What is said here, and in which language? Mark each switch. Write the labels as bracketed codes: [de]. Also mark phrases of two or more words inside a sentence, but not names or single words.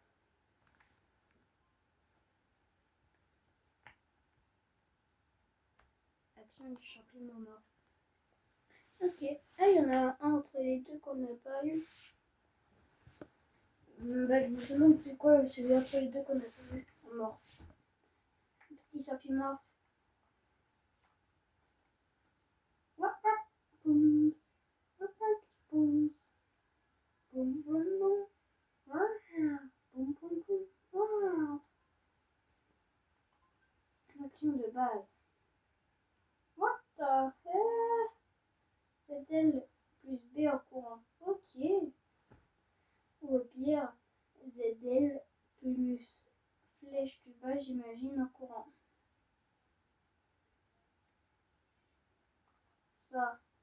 [fr] Action du champignon morphe. Ok, ah il y en a un entre les deux qu'on n'a pas eu. Bah, je me demande c'est quoi celui entre les deux qu'on n'a pas eu en morphe. Petit champignon morphe. Wap wap, boum, wap wap, boum, boum boum boum, boum boum boum. Action de base. [en] What the hell? [fr] C'est elle plus B en courant. Ok. Ou au pire, ZL plus flèche du bas, j'imagine, en courant. Ça.